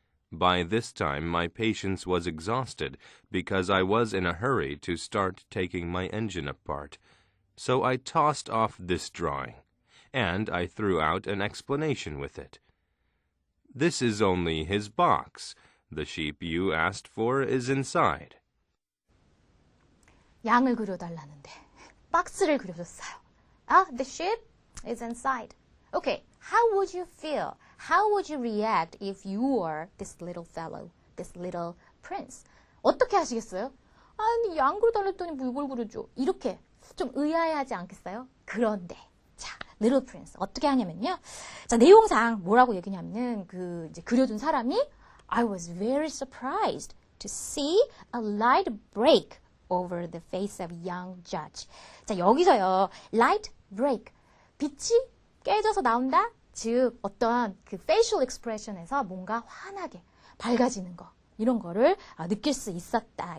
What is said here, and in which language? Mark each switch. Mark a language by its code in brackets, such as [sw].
[en] By this time my patience was exhausted because I was in a hurry to start taking my engine apart. So I tossed off this drawing, and I threw out an explanation with it. This is only his box. The sheep you asked for is inside. [ko] 양을 그려달라는데 박스를 그려줬어요. [en] The sheep is inside. Okay, how would you feel? How would you react if you were this little fellow, this little prince? [ko] 어떻게 하시겠어요? 아니, 양 그려달랬더니 뭐 이걸 그려줘. 이렇게 좀 의아해하지 않겠어요? 그런데 자, little prince 어떻게 하냐면요. 자, 내용상 뭐라고 얘기냐면은 이제 그려준 사람이 [en] I was very surprised to see a light break over the face of young judge. [ko] 자, 여기서요. [en] light break. [ko] 빛이 깨져서 나온다? 즉 어떤 facial expression에서 뭔가 환하게 밝아지는 거. 이런 거를 느낄 수 있었다.